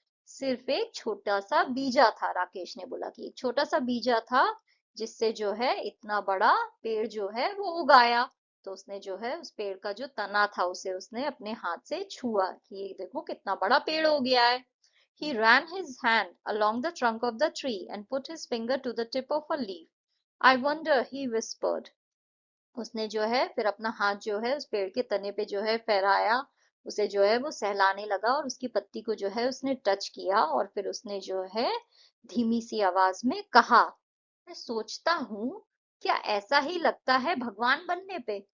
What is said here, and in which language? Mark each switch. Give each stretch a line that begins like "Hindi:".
Hindi: सिर्फ एक छोटा सा बीजा था. राकेश ने बोला कि एक छोटा सा बीजा था जिससे जो है इतना बड़ा पेड़ जो है वो उगाया. तो उसने जो है उस पेड़ का जो तना था उसे उसने अपने हाथ से छुआ कि ये देखो कितना बड़ा पेड़ हो गया है.
English: He ran his hand along the trunk of the tree and put his finger to the tip of a leaf. I wonder, he whispered.
Hindi: उसने जो है फिर अपना हाथ जो है उस पेड़ के तने पे जो है फहराया, उसे जो है वो सहलाने लगा और उसकी पत्ती को जो है उसने टच किया और फिर उसने जो है धीमी सी आवाज में कहा, मैं सोचता हूँ क्या ऐसा ही लगता है भगवान बनने पे?